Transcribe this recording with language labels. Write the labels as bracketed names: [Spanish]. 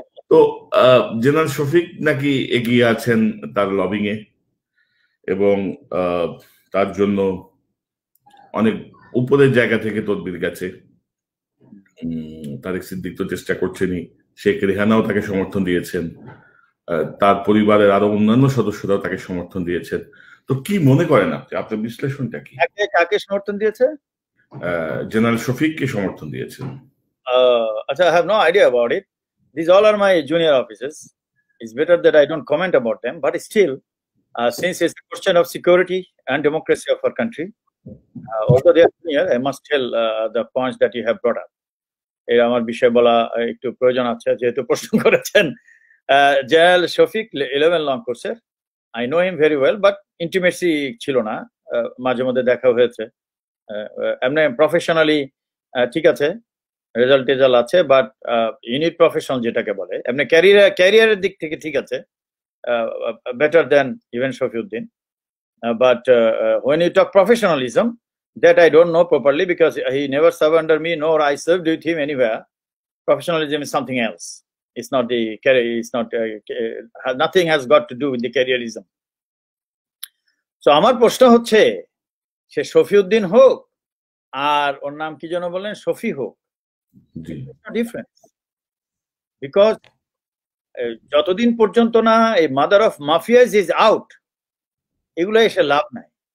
[Bangla] তো জেনারেল শফিক নাকি এগিয়ে আছেন তার লবিং এ, এবং তার জন্য অনেক উপরের জায়গা থেকে তদবির গেছে। তারিক সিদ্দিক তো চেষ্টা করছেনই, শেখ রেহানাও তাকে সমর্থন দিয়েছেন, তার পরিবারের আরো অন্যান্য সদস্যরাও তাকে সমর্থন দিয়েছেন। তো কি মনে করেন আপনি, আপনার বিশ্লেষণটা কি? কাকে সমর্থন দিয়েছে? জেনারেল শফিককে সমর্থন দিয়েছেন। [English] আচ্ছা, I have no idea about it. These all are my junior officers. It's better that I don't comment about them, but still, since it's a question of security and democracy of our country, although they are junior, I must tell the points that you have brought up. [Bangla] এই আমার বিষয় বলা একটু প্রয়োজন আছে, যেহেতু প্রশ্ন করেছেন। জেনারেল শফিক 11 লং কোর্সের, [English] I know him very well, but intimacy [Bangla] ছিল না, মাঝে মধ্যে দেখা হয়েছে। এমনি প্রফেশনালি ঠিক আছে, রেজাল্ট আছে, বাট ইউনিট প্রফেশনাল যেটাকে বলে, এমনি ক্যারিয়ারের দিক থেকে ঠিক আছে, [English] better than even [Bangla] Shafiuddin. [English] But when you talk professionalism, that I don't know properly, because he never served under me, nor I served with him anywhere. professionalism is something else. It's not the career. It's not nothing has got to do with the careerism. [Bangla] So আমার প্রশ্ন হচ্ছে সে শফিউদ্দিন হোক আর ওর নাম কি যেন বলেন শফি হোক, difference because যতদিন পর্যন্ত না এই [English] mother of mafias is out, [Bangla] এগুলো এসে লাভ নাই।